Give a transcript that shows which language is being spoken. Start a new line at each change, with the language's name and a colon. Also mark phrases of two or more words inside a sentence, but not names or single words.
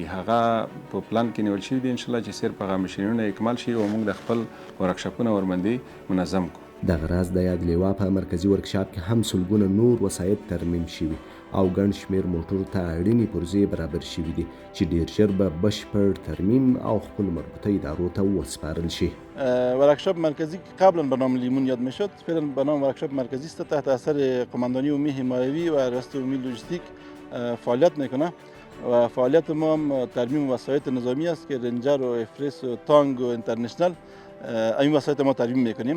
Pashto: هغه په پلان کې نیول شوي دي انشاءالله چې صرف هغه ماشینونه اکمال شي او موږ د خپل ورکشاپونه ورباندې منظم کړو. دغه راز د یاد لیوا په مرکزي ورکشاپ کې هم سلګونه نور وسایط ترمیم شوي او ګڼ شمېر موټرو ته اړینې پرزې برابر شوي دي چې ډېر ژر به بشپړ ترمیم او خپل مربوطه ادارو ته وسپارل شي.
Persian: ورکشاپ مرکزی قبلا به نام لیمون یاد میشد، فعلا به نام ورکشاپ مرکزی است، تحت اثر قماندانی عمومی حمایوی و ریاست عمومی لوجستیک فعالیت میکنه و فعالیت ما هم ترمیم وسایط نظامی است که رنجر و افرس و تانگ و انترنشنل این وسایط ما ترمیم میکنیم.